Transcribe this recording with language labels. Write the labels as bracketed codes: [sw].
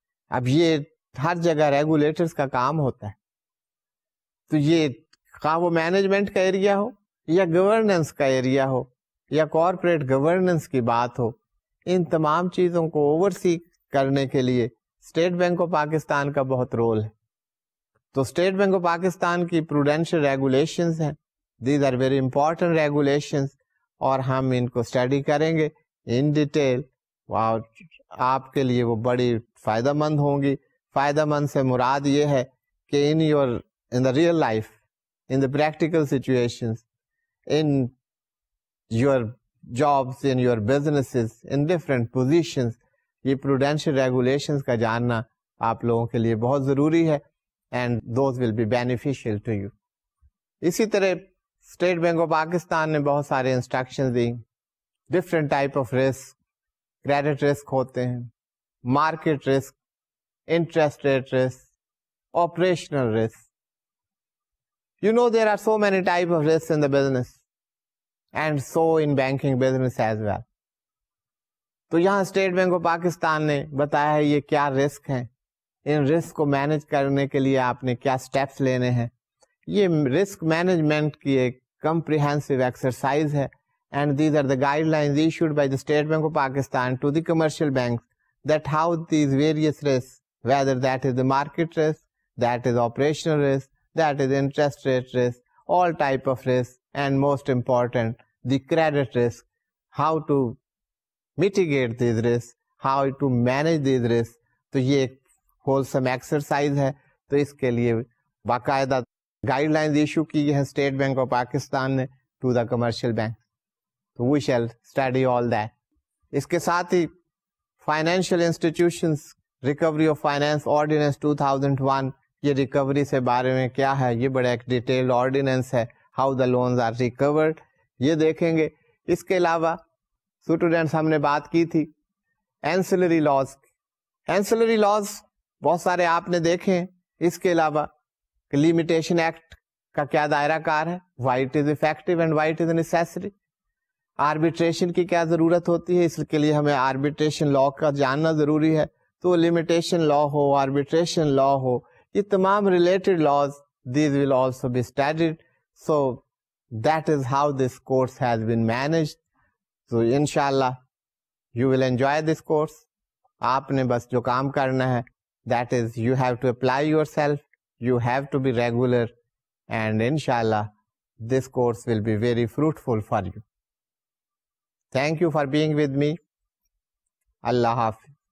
[ur] اب یہ ہر جگہ ریگولیٹرز کا کام ہوتا ہے. تو یہ خواہ وہ مینجمنٹ کا ایریا ہو یا گورننس کا ایریا ہو یا کارپوریٹ گورننس کی بات ہو، ان تمام چیزوں کو اوورسی کرنے کے لیے اسٹیٹ بینک آف پاکستان کا بہت رول ہے. تو اسٹیٹ بینک آف پاکستان کی پروڈینشیل ریگولیشنز ہیں، [en] these are very important regulations, [ur] اور ہم ان کو اسٹڈی کریں گے ان ڈیٹیل، اور آپ کے لیے وہ بڑی فائدہ مند ہوں گی فائدہ مند سے مراد یہ ہے کہ [en] in the real life, in the practical situations, in your jobs, in your businesses, in different positions, [ur] یہ prudential regulations کا جاننا آپ لوگوں کے لیے بہت ضروری ہے [en] and those will be beneficial to you. [ur] اسی طرح اسٹیٹ بینک آف پاکستان نے بہت سارے instruction the. Different type of risk, credit risk ہوتے ہیں، market risk, interest rate risk, operational risk. [en] You know there are so many types of risks in the business and so in banking business as well. [ur] تو یہاں state bank of Pakistan نے بتایا ہے یہ کیا risk ہیں، ان رسک کو manage کرنے کے لیے آپ نے کیا سٹیپس لینے ہیں. یہ رسک مینجمنٹ کی ایک کمپریہنسو ایکسرسائز ہے [en] and these are the guidelines issued by the State Bank of Pakistan to the commercial banks that how these various risks, whether that is the market risk, that is operational risk, that is interest rate risk, all type of risk, and most important, the credit risk, how to mitigate these risks, how to manage these risks. [ur] تو یہ ایک wholesome exercise ہے. تو اس کے لیے باقاعدہ guide lines issue کی ہے اسٹیٹ بینک آف پاکستان نے [en] To the commercial bank. [ur] تو [en] We shall study all that. [ur] اس کے ساتھ ہی financial institutions recovery of finance ordinance 2001، یہ ریکوری سے بارے میں کیا ہے، یہ بڑا ایک ڈیٹیلڈ آرڈیننس ہے. [en] how the loans are recovered [ur] یہ دیکھیں گے. اس کے علاوہ اسٹوڈینٹس ہم نے بات کی تھی اینسلری لاز. اینسلری لاز بہت سارے آپ نے دیکھے ہیں. اس کے علاوہ لمیٹیشن ایکٹ کا کیا دائرہ کار ہے، [en] Why it is effective and why it is necessary. [ur] Arbitration کی کیا ضرورت ہوتی ہے، اس کے لیے ہمیں آربیٹریشن لا کا جاننا ضروری ہے. تو لمیٹیشن لا ہو، آربیٹریشن لا ہو، یہ تمام related laws [en] These will also be studied. So that is how this course has been managed. تو انشاءاللہ you will enjoy this course. [ur] آپ نے بس جو کام کرنا ہے [en] That is you have to apply yourself, you have to be regular, and inshallah this course will be very fruitful for you. Thank you for being with me. Allah Hafiz.